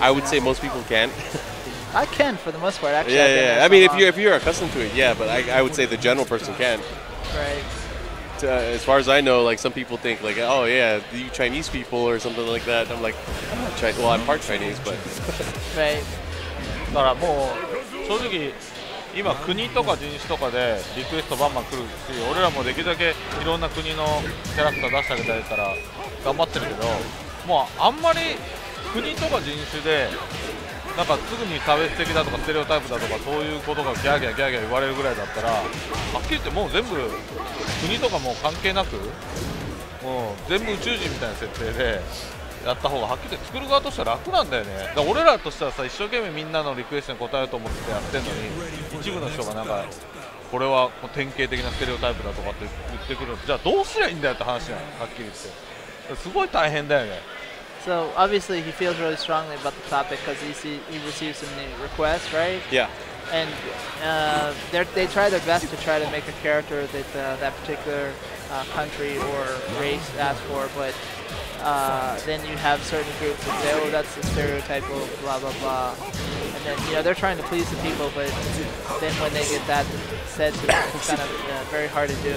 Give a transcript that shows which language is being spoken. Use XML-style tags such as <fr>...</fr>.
<en>I would say most people can. I can for the most part, actually. Yeah. I mean, if you're accustomed to it, yeah. But I would say the general person can. Right. As far as I know, like some people think like, oh yeah, you Chinese people or something like that. I'm like, I'm not Chinese. Well, I'm part Chinese, but. Right.</en> <ja>だからもう正直今国とか人種とかでリクエストバンバン来るし、俺らもできるだけいろんな国のキャラクター出してあげたいから頑張ってるけど、もうあんまり国とか人種でなんかすぐに差別的だとかステレオタイプだとかそういうことがギャーギャー言われるぐらいだったら、はっきり言ってもう全部国とかもう関係なく、もう全部宇宙人みたいな設定でやった方がはっきり言って作る側としては楽なんだよね。だから俺らとしてはさ、一生懸命みんなのリクエストに応えようと思ってやってんのに、一部の人がなんかこれは典型的なステレオタイプだとかって言ってくる。じゃあどうすりゃいいんだよって話じゃない、はっきり言って。すごい大変だよね。</ja> <en>So obviously he feels really strongly about the topic because he receives so many requests, right? Yeah. And they try their best to try to make a character that that particular country or race asks for, but then you have certain groups that say, oh, that's the stereotype of blah blah blah, and then you know they're trying to please the people, but then when they get that said to them, it's kind of very hard to do.</en>